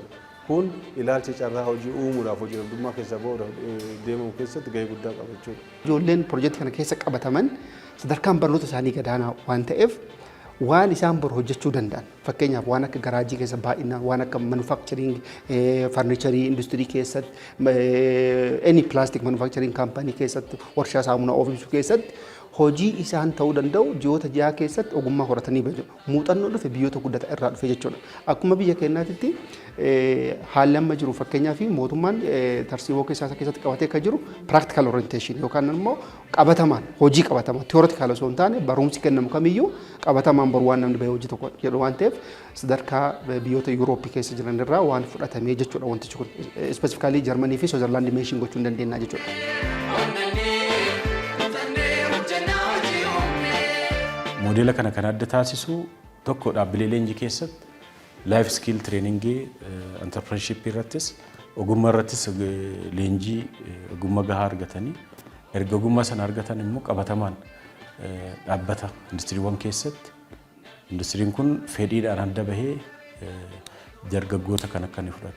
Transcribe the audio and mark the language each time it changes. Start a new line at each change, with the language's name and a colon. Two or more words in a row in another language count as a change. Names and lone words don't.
Oromo: Kun ilaalcha carraa hojii uumuudhaaf hojii dhabdummaa keessa ba'uudhaaf deemamu keessatti gahee guddaa qaba jechuudha. Ijoolleen piroojeektii kana keessa qabataman sadarkaan barnoota isaanii gadaanaa waan ta'eef waan isaan bor hojjechuu danda'an fakkeenyaaf waan akka garaajii keessa baay'inaan waan akka manufakchariing farnicharii industirii keessatti
English: any plastic manufakchariing
Oromo: kaampanii keessatti warshaa saamunaa oomishuu keessatti hojii isaan ta'uu danda'u ji'oota ja'a keessatti ogummaa horatanii bahu. Muuxannoo dhufe biyyoota guddata irraa dhufe jechuudha. Akkuma biyya keenyaatti haalli amma jiru fakkeenyaaf mootummaan tarsiimoo keessatti qabatee kan jiru
English: practical orientation
Oromo: yookaan immoo qabatamaan hojii qabatamaan theoretical osoo hin taane barumsi kennamu kamiyyuu qabatamaan bor waan namni bahee hojii tokko jedhu waan ta'eef sadarkaa biyyoota Yurooppii keessa jiran irraa waan fudhatamee jechuudha wantichi kun specifically Jarmanii fi Switzerland mention gochuu hin dandeenya jechuudha. Moodela kana kan adda taasisu tokko dhaabbilee leenjii keessatti
English: life skill trainingii
Oromo: entrepreneurship irrattis ogummaa irrattis leenjii ogummaa gahaa argatanii erga ogummaa sana argatan immoo qabatamaan dhaabbata industiriiwwan keessatti industiriin kun fedhiidhaan adda bahee dargaggoota kan akka ni fudhatu.